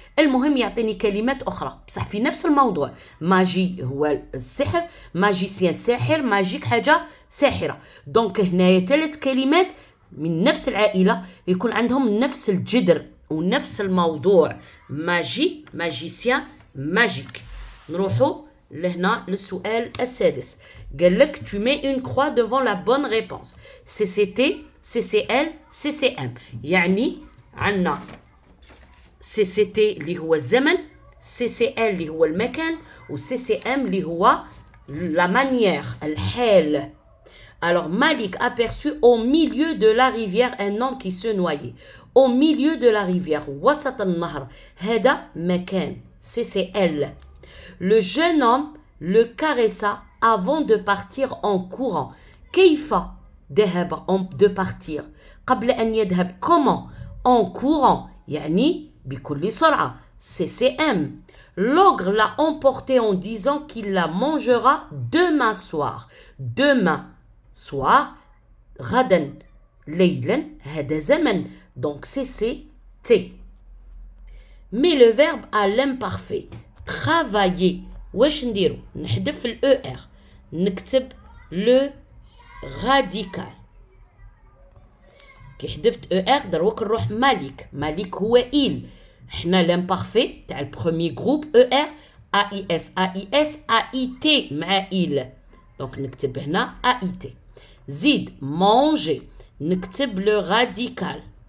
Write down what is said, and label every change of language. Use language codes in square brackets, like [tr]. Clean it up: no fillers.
[ar] المهم يعطيني كلمات اخرى بصح في نفس الموضوع. ماجي هو السحر ماجيسيان ساحر ماجيك حاجه ساحره. دونك هنايا ثلاث كلمات من نفس العائله يكون عندهم نفس الجذر ونفس الموضوع. ماجي ماجيسيان ماجيك. نروحوا لهنا للسؤال السادس. قال لك [fr] tu mets une croix devant la bonne réponse. CCT CCL CCM. [ar] يعني عندنا CCT اللي هو الزمن CCL اللي هو المكان و CCM اللي هو [fr] la manière [ar] الحال. [fr] Alors Malik aperçut au milieu de la rivière un homme qui se noyait. Au milieu de la rivière [ar] وسط النهر هذا مكان [fr] CCL. Le jeune homme le caressa avant de partir en courant. [ar] كيف ذهب [fr] de partir [ar] قبل أن يذهب comment [fr] en courant [ar] يعني بكل سرعة CCM. [fr] L'ogre l'a emporté en disant qu'il la mangera demain soir. Demain soir [ar] غدا ليلا هذا زمن [fr] donc c'est T. Mais le verbe à l'imparfait travailler [ar] واش نديرو نحذف ال ER نكتب [fr] le radical [ar] كي حذفت ER دروك نروح مالك هو il حنا l'imparfait تاع البروميي جروب ER AIS AIT مع il دونك نكتب هنا AIT زيد manger نكتب le radical